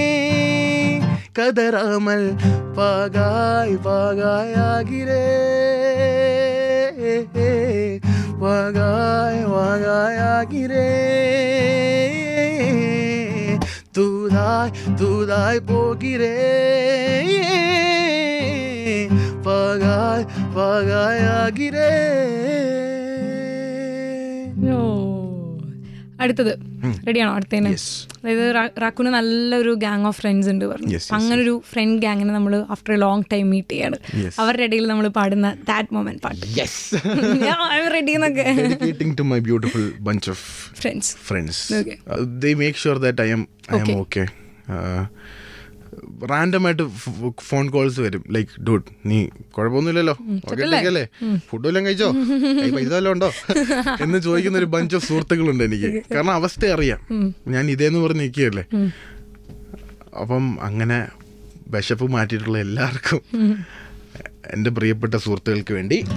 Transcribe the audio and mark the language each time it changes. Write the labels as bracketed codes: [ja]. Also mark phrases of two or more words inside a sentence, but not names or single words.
[ta] கதறாமல் பாகாய் பாகாயாகிறே, வாகாய் வாகாயாகிறே, தூதாய் தூதாய் போகிறே, பாகாய் பாகாயாகிறே. [ml] അടുത്തത് റെഡിയാണോ? അടുത്തതിന് അതായത് റാക്കുന് നല്ലൊരു [en] gang of friends [ml] ഉണ്ട് പറഞ്ഞു. അങ്ങനൊരു ഫ്രണ്ട് ഗ്യാങ്ങിനെ നമ്മൾ [en] after a long time [ml] മീറ്റ് ചെയ്യാണ്. അവരുടെ ഇടയിൽ നമ്മൾ പാടുന്ന [en] that moment [ml] പാട്ട്. റെഡി എന്നൊക്കെ [en] to my beautiful bunch of friends. Okay. They make sure that I am okay. [ml] റാൻഡമായിട്ട് [en] phone calls [ml] വരും, [en] like dude [ml] നീ കുഴപ്പമൊന്നുമില്ലല്ലോ, ഓക്കെ, ഫുഡ് വല്ലതും കഴിച്ചോ, പൈസ വല്ലതും ഉണ്ടോ എന്ന് ചോദിക്കുന്ന ഒരു [en] bunch of [ml] സുഹൃത്തുക്കളുണ്ട് എനിക്ക്. കാരണം അവസ്ഥ അറിയാം, ഞാൻ ഇതേന്ന് പറഞ്ഞ് നിൽക്കുകയല്ലേ. അപ്പം അങ്ങനെ വിശപ്പ് മാറ്റിയിട്ടുള്ള എല്ലാവർക്കും, എൻ്റെ പ്രിയപ്പെട്ട സുഹൃത്തുക്കൾക്ക് വേണ്ടി.